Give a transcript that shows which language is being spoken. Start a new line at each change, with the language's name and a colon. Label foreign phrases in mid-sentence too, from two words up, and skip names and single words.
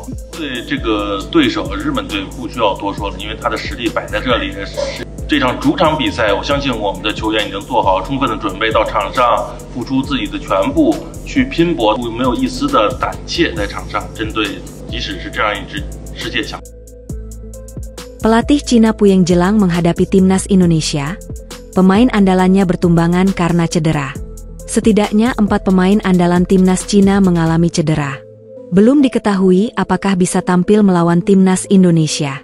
Chinese: 对这个对手日本队不需要多说了，因为他的实力摆在这里。这场主场比赛，我相信我们的球员已经做好充分的准备，到场上付出自己的全部去拼搏，没有一丝的胆怯在场上，针对即使是这样一支世界强。
Indonesian: Pelatih Cina Puyeng Jelang menghadapi Timnas Indonesia, pemain andalannya bertumbangan karena cedera. Setidaknya 4 pemain andalan Timnas Cina mengalami cedera. Belum diketahui apakah bisa tampil melawan Timnas Indonesia.